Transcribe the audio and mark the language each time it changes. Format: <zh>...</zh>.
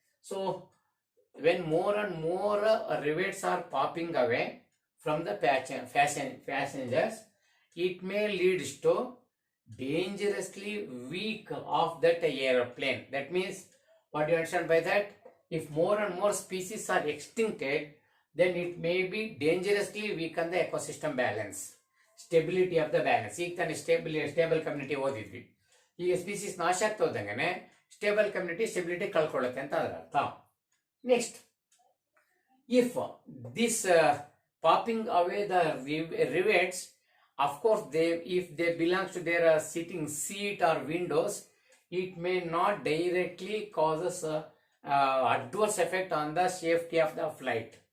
<en>So when more and more rivets are popping away from the passengers, it may lead to dangerously weak of that airplane. That means, what do you understand by that? If more and more species are extincted, then it may be dangerously weaken the ecosystem balance, stability of the balance.</en> <kn>ಈಗ ತಾನೇ stable community ಓದಿದ್ವಿ. ಈಗ species ನಾಶ ಆಗ್ತಾ ಹೋದಂಗೆ stable community stability ಕಳ್ಕೊಳ್ಳುತ್ತೆ ಅಂತ ಅದರ ಅರ್ಥ.</kn> <en>Next, if this popping away the rivets, of course, if they belong to their sitting seat or windows, it may not directly causes adverse effect on the safety of the flight.</en>